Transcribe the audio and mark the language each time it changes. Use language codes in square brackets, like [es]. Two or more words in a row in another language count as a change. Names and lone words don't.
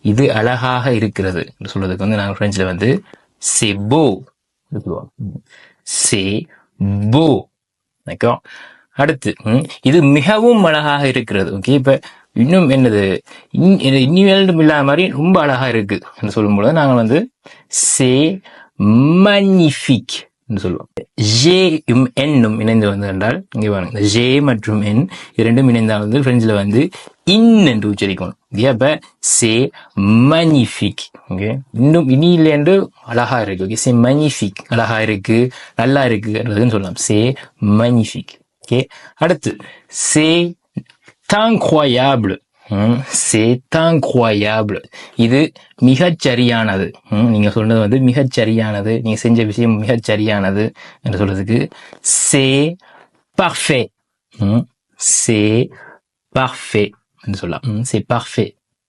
[ta] இது அழகாக இருக்கிறது என்று சொல்றதுக்கு வந்து நாங்கள் பிரெஞ்சில் வந்து [fr] c'est beau [ta] சொல்லுவோம். [fr] c'est beau. d'accord. [ta] அடுத்து இது மிகவும் அழகாக இருக்கிறது. ஓகே, இப்ப இன்னும் என்னது இன்னும் இல்லாத மாதிரி ரொம்ப அழகா இருக்கு என்று சொல்லும்போது நாங்கள் வந்து [fr] c'est magnifique [ta] என்று சொல்லுவோம். ஜே என்னும் இணைந்து வந்து என்றால் இங்கே பாருங்க, ஜே மற்றும் என் இரண்டும் இணைந்தால் வந்து பிரெஞ்சில் வந்து இன் என்று உச்சரிக்கணும். அப்ப [fr] c'est magnifique. [ta] ஓகே, இன்னும் இனி இல்லை என்று அழகா இருக்கு. ஓகே, [fr] c'est magnifique [ta] அழகா இருக்கு, நல்லா இருக்குன்றதுன்னு சொல்லலாம். [fr] c'est magnifique. [ta] ஓகே, அடுத்து [fr] c'est incroyable. c'est incroyable. [ta] இது மிகச்சரியானது. நீங்க சொன்னது வந்து மிகச்சரியானது, நீங்க செஞ்ச விஷயம் மிகச்சரியானது என்று சொல்றதுக்கு [fr] c'est parfait. c'est parfait [ta] என்று சொல்லலாம். [fr] c'est parfait.